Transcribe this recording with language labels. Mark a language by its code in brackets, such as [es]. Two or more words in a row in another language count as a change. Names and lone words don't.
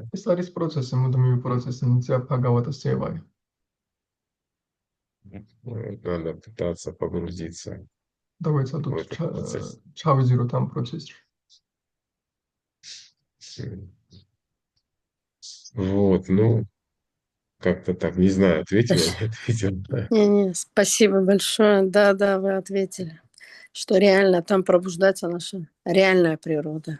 [ka] ეს არის პროცესი, მუდმივი პროცესი, [sa] नित्य भागवतस् सेवया. [ru] Надо пытаться погрузиться в [ka] დავეცადოთ [ru] этот процесс. [ka] ჩავიზიროთ ამ პროცესში. [ru] Вот, ну, как-то так, не знаю, ответил, не ответил. Не, спасибо большое. Да, да, вы ответили, что реально там пробуждается наша реальная природа.